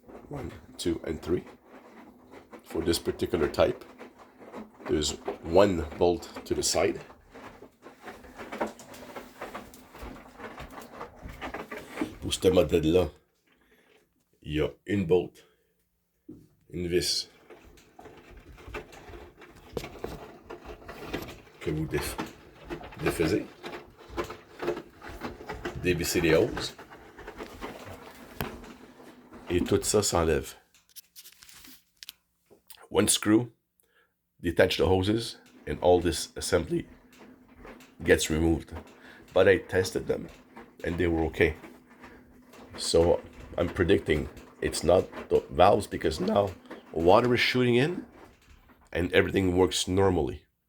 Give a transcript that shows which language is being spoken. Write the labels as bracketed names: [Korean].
[English] 1, 2, and 3. For this particular type, there's one bolt to the side. [French] Pour ce modèle-là, il y a une bolt, une vis que vous défaisez, dévissez les hoses, et tout ça s'enlève. [English] One screw, detach the hoses, and all this assembly gets removed. But I tested them, and they were okay. So I'm predicting it's not the valves because now water is shooting in and everything works normally.